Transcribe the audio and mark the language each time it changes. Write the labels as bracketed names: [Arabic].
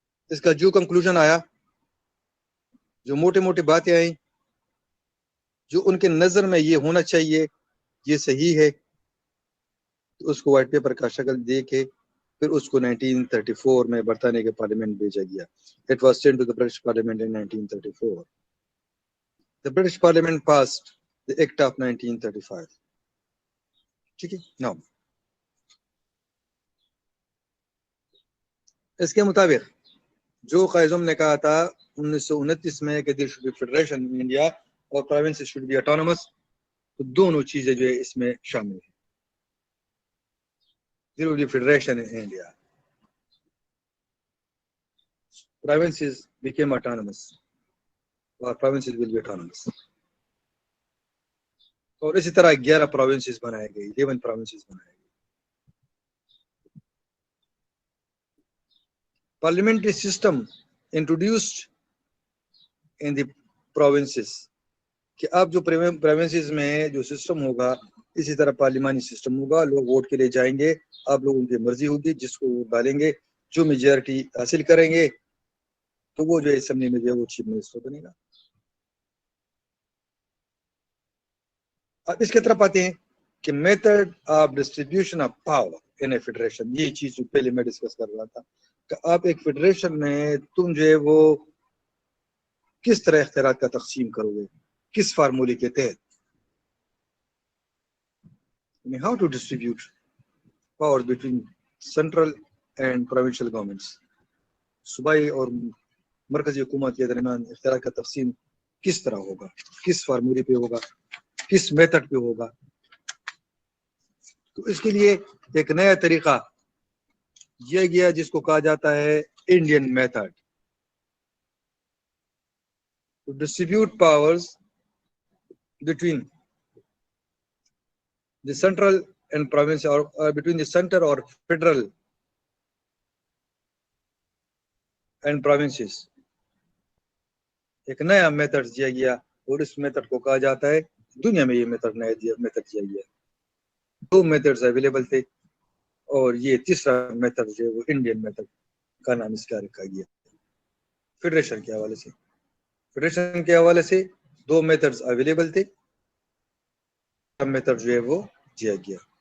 [Urdu] اس کا جو کنکلوژن آیا، جو موٹے موٹے باتیں آئیں، جو ان کے نظر میں یہ ہونا چاہیے، یہ صحیح ہے، تو اس کو وائٹ پیپر کا شکل دے کے پھر اس کو 1934 میں برطانیہ کے پارلیمنٹ بھیجا گیا. [English] It was sent to the British Parliament in 1934. The British Parliament passed the Act of 1935. [Urdu] ٹھیک ہے. Now اس کے مطابق جو قائد اعظم نے کہا تھا 1929 میں کہ [English] there should be federation in India [Urdu] اور [English] provinces should be autonomous، [Urdu] تو دونوں چیزیں جو ہے اس میں شامل ہیں. [English] There will be federation in India. Provinces became autonomous, or provinces will be autonomous. [Urdu] اور اسی طرح 11 provinces بنائے گئے، 11 provinces بنائے گئے. [English] Parliamentary system introduced in the provinces [Urdu] کہ اب جو provinces میں جو سسٹم ہوگا اسی طرح پارلیمانی سسٹم ہوگا. لوگ ووٹ کے لیے جائیں گے، آپ لوگوں کی مرضی ہوگی، جس کو ووٹ ڈالیں گے، جو میجورٹی حاصل کریں گے تو وہ جو ہے اسمبلی میں جو ہے وہ چیف منسٹر بنے گا. اب اس کی طرف آتے ہیں کہ [English] Method of distribution of power in a federation. [Urdu] یہ چیز جو پہلے میں ڈسکس کر رہا تھا کہ آپ ایک فیڈریشن میں تم جو ہے وہ کس طرح اختیارات کا تقسیم کرو گے، کس فارمولے کے تحت. [English] How to distribute power between central and provincial governments. [Urdu] صوبائی اور مرکزی حکومت کے درمیان اختیارات کا تقسیم کس طرح ہوگا، کس فارمولے پہ ہوگا، کس میتھڈ پہ ہوگا. تو اس کے لیے ایک نیا طریقہ یہ گیا جس کو کہا جاتا ہے Indian method. [English] To distribute powers between the central and province or between the center or federal and provinces. [Urdu] ایک نیا میتھڈ دیا گیا اور اس میتھڈ کو کہا جاتا ہے، دنیا میں یہ میتھڈ نیا میتھڈ دیا گیا. 2 میتھڈز اویلیبل تھے اور یہ تیسرا میتھڈ جو ہے وہ انڈین میتھڈ کا نام اس کا رکھا گیا. فیڈریشن کے حوالے سے، فیڈریشن کے حوالے سے 2 میتھڈز اویلیبل تھے، میتھڈ جو ہے وہ دیا گیا.